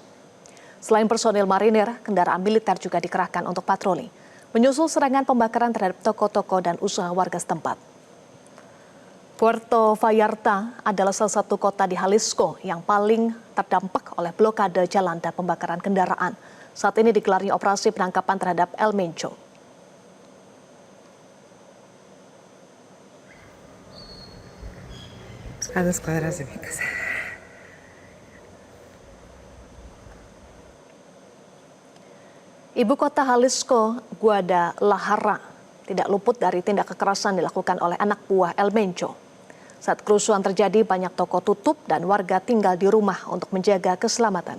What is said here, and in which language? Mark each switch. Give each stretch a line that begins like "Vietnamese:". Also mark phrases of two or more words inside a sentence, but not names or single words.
Indonesian: Selain personil marinir, kendaraan militer juga dikerahkan untuk patroli, menyusul serangan pembakaran terhadap toko-toko dan usaha warga setempat. Puerto Vallarta adalah salah satu kota di Jalisco yang paling terdampak oleh blokade jalan dan pembakaran kendaraan. Saat ini digelarnya operasi penangkapan terhadap El Mencho.
Spanish: A 2 cuadras de mi casa.
Indonesian: Ibu kota Jalisco, Guadalajara, tidak luput dari tindak kekerasan dilakukan oleh anak buah El Mencho. Saat kerusuhan terjadi, banyak toko tutup dan warga tinggal di rumah untuk menjaga keselamatan.